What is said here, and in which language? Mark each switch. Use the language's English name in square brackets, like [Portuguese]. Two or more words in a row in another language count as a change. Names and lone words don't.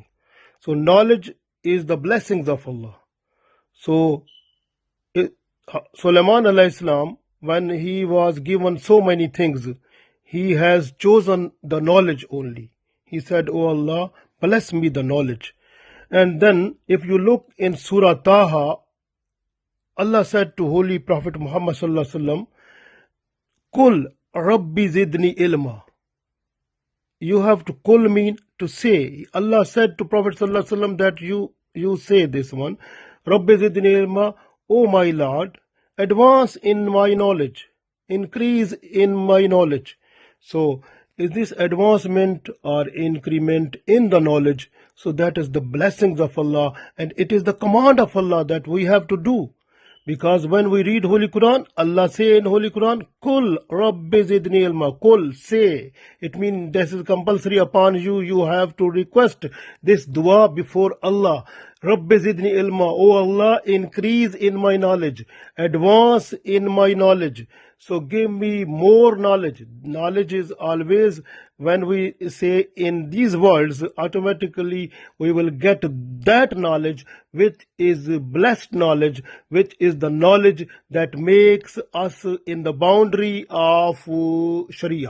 [English] So knowledge is the blessings of Allah. So Sulaiman [Arabic] عليه السلام, [English] when he was given so many things, he has chosen the knowledge only. He said, "O Allah, bless me the knowledge." And then, if you look in Surah Taha, Allah said to Holy Prophet Muhammad [Arabic] صلى الله عليه وسلم, "قل رب زدني علما." [English] You have to kul mean to say. Allah said to Prophet [Arabic] صلى الله عليه وسلم [English] that you say this one, [Arabic] رب زدني علما, [English] O my Lord, advance in my knowledge, increase in my knowledge. So is this advancement or increment in the knowledge? So that is the blessings of Allah, and it is the command of Allah that we have to do. Because when we read Holy Quran, Allah say in Holy Quran, [Arabic] قل رب زدني علما. [English] Kul, say. It means this is compulsory upon you. You have to request this dua before Allah. [Arabic] رب زدني علما. [English] Oh Allah, increase in my knowledge. Advance in my knowledge. So give me more knowledge. Knowledge is always, when we say in these words, automatically we will get that knowledge which is blessed knowledge, which is the knowledge that makes us in the boundary of Sharia.